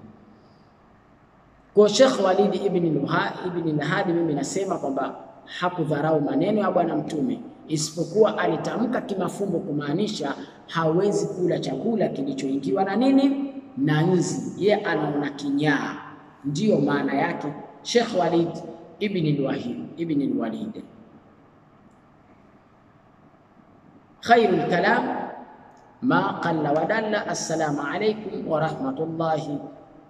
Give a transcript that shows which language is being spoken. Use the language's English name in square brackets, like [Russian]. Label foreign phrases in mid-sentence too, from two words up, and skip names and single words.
[Swahili] Kwa Sheikh Walid ibn Lahad, mimi nasema kwamba hakudharau maneno ya Bwana Mtume, isipokuwa alitamka kimafumbo kumaanisha hawezi kula chakula kilichoingiwa na nzi. Yeye anaona kinyaa, ndiyo maana yake Sheikh Walid ibn al-Walid. [Arabic] خير الكلام ما قل ودل. السلام عليكم ورحمة الله